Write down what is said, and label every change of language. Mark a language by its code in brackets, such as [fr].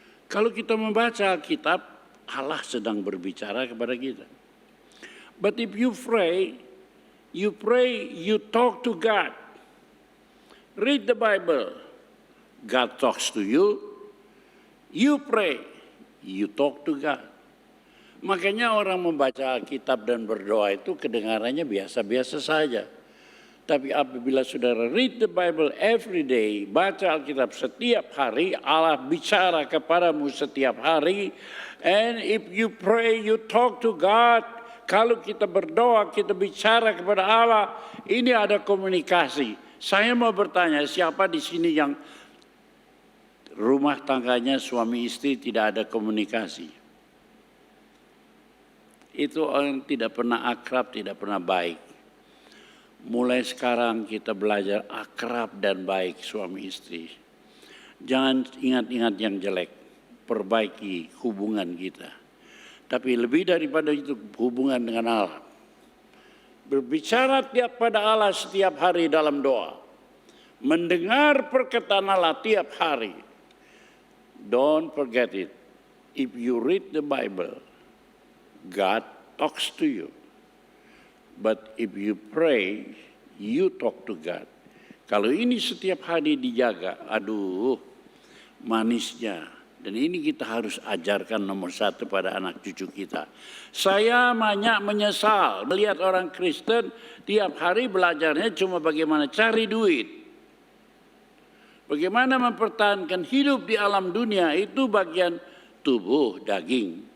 [id] Kalau kita membaca Alkitab, Allah sedang berbicara kepada kita. [en] But if you pray, you talk to God. Read the Bible, God talks to you. You pray, you talk to God. [id] Makanya orang membaca Alkitab dan berdoa itu kedengarannya biasa-biasa saja. Tapi apabila saudara [en] read the Bible every day, [id] baca Alkitab setiap hari, Allah bicara kepadamu setiap hari. [en] And if you pray, you talk to God. [id] Kalau kita berdoa, kita bicara kepada Allah, ini ada komunikasi. Saya mau bertanya, siapa di sini yang rumah tangganya suami istri tidak ada komunikasi? Itu orang tidak pernah akrab, tidak pernah baik. Mulai sekarang kita belajar akrab dan baik suami istri. Jangan ingat-ingat yang jelek, perbaiki hubungan kita. Tapi lebih daripada itu hubungan dengan Allah. Berbicara tiap pada Allah setiap hari dalam doa. Mendengar perkataan Allah tiap hari. [en] Don't forget it. If you read the Bible, God talks to you. But if you pray, you talk to God. [id] Kalau ini setiap hari dijaga, aduh, manisnya. Dan ini kita harus ajarkan nomor satu pada anak cucu kita. Saya banyak menyesal melihat orang Kristen tiap hari belajarnya cuma bagaimana cari duit. Bagaimana mempertahankan hidup di alam dunia itu bagian tubuh, daging.